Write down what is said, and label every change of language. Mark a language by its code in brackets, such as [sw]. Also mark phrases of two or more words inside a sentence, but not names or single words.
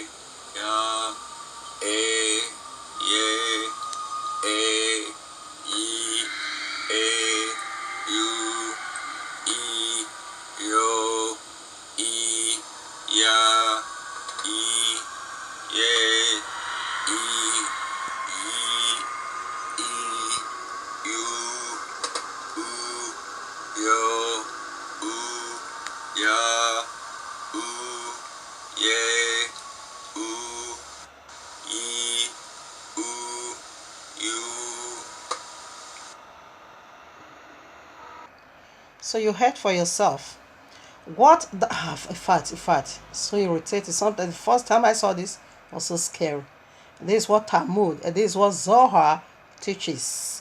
[en] ya, eh, ye, eh, ye, eh, you, e, yo, e, ya, e, ye, e, ye, e, you, oo, yo, oo, ya, oo, ye, oo, ye, oo, you. So you heard for yourself. What the in fact, so irritating. Something the first time I saw this was so scary. This is what Talmud, and this is what Zohar teaches.